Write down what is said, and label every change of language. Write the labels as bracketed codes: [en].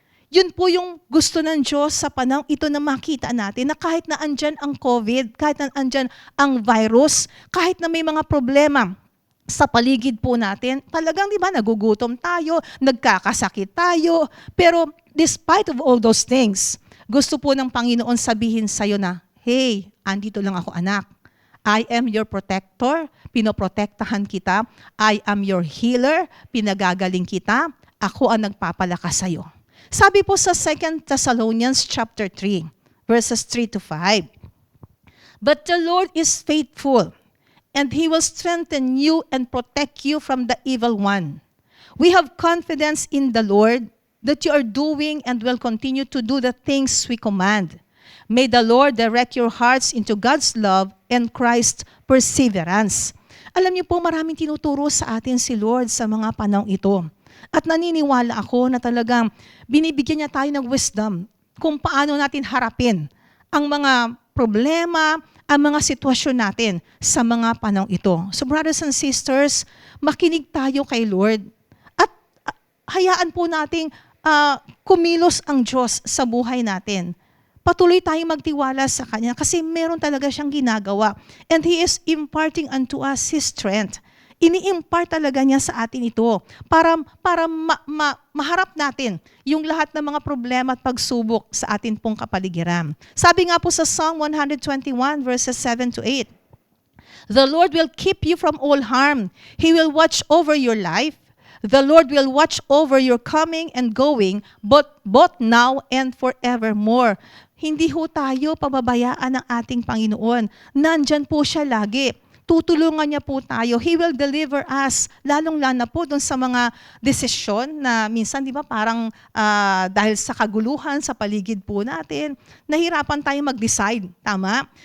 [tl] Yun po yung gusto ng Diyos sa panahon ito na makita natin na kahit na andyan ang COVID, kahit na andyan ang virus, kahit na may mga problema sa paligid po natin, talagang di ba nagugutom tayo, nagkakasakit tayo, pero [en] despite of all those things, [tl] gusto po ng Panginoon sabihin sa'yo na, hey, andito lang ako anak. [en] I am your protector, [tl] pinoprotektahan kita. [en] I am your healer, [tl] pinagagaling kita. Ako ang nagpapalakas sa'yo. Sabi po sa [en] 2 Thessalonians chapter 3, verses 3 to 5, but the Lord is faithful, and He will strengthen you and protect you from the evil one. We have confidence in the Lord that you are doing and will continue to do the things we command. May the Lord direct your hearts into God's love and Christ's perseverance. [tl] Alam niyo po, maraming tinuturo sa atin si Lord sa mga panahong ito. At naniniwala ako na talagang binibigyan niya tayo ng wisdom kung paano natin harapin ang mga problema, ang mga sitwasyon natin sa mga panahong ito. [en] So brothers and sisters, [tl] makinig tayo kay Lord at hayaan po nating kumilos ang Diyos sa buhay natin. Patuloy tayong magtiwala sa Kanya kasi meron talaga siyang ginagawa. [en] And He is imparting unto us His strength. [tl] Ini-impart talaga niya sa atin ito para maharap natin yung lahat ng mga problema at pagsubok sa atin pong kapaligiran. Sabi nga po sa Psalm 121 verses 7 to 8, [en] The Lord will keep you from all harm. He will watch over your life. The Lord will watch over your coming and going, both now and forevermore. [tl] Hindi ho tayo pababayaan ng ating Panginoon. Nandyan po siya lagi. Tutulungan niya po tayo. [en] He will deliver us. [tl] Lalong-lana po doon sa mga desisyon na minsan, di ba, parang dahil sa kaguluhan sa paligid po natin, nahirapan tayo mag-decide. Tama?